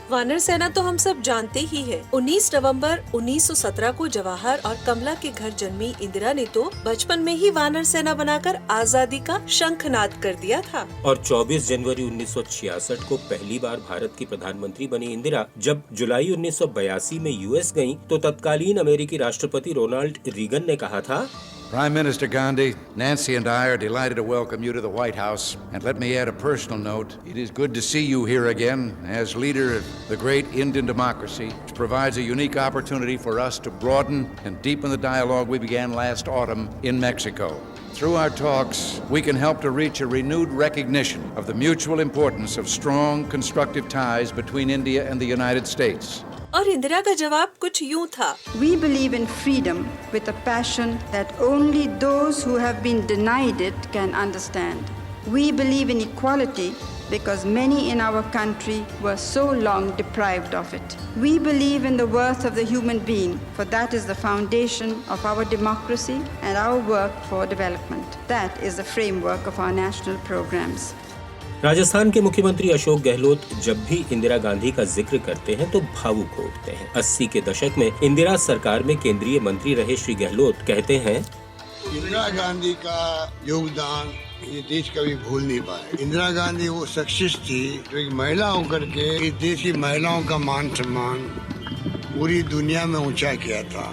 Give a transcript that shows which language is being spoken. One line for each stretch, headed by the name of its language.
Hindi: वानर सेना तो हम सब जानते ही है। 19 नवंबर 1917 को जवाहर और कमला के घर जन्मी इंदिरा ने तो बचपन में ही वानर सेना बनाकर आजादी का शंखनाद कर दिया था। और 24 जनवरी 1966 को पहली बार भारत की प्रधानमंत्री बनी इंदिरा जब जुलाई 1982 में यूएस गयी तो तत्कालीन अमेरिकी राष्ट्रपति रोनाल्ड रीगन ने कहा था,
English: Prime Minister Gandhi, Nancy and I are delighted to welcome you to the White House. And let me add a personal note. It is good to see you here again as leader of the great Indian democracy, which provides a unique opportunity for us to broaden and deepen the dialogue we began last autumn in Mexico. Through our talks, we can help to reach a renewed recognition of the mutual importance of strong, constructive ties between India and the United States.
Hindi: और इंदिरा का जवाब कुछ यूं था,
English: We believe in freedom with a passion that only those who have been denied it can understand. We believe in equality because many in our country were so long deprived of it. We believe in the worth of the human being, for that is the foundation of our democracy and our work for development. That is the framework of our national programs.
Hindi: Rajasthan के मुख्यमंत्री अशोक गहलोत जब भी इंदिरा गांधी का जिक्र करते हैं तो भावुक हो उठते हैं। 80 के दशक में इंदिरा सरकार में केंद्रीय मंत्री रहे श्री गहलोत कहते हैं, इंदिरा गांधी का योगदान ये देश कभी भूल नहीं पाए। इंदिरा गांधी वो शख्सियत थी जो एक महिला होकर के इस देश की महिलाओं का मान सम्मान पूरी दुनिया में ऊंचा किया था।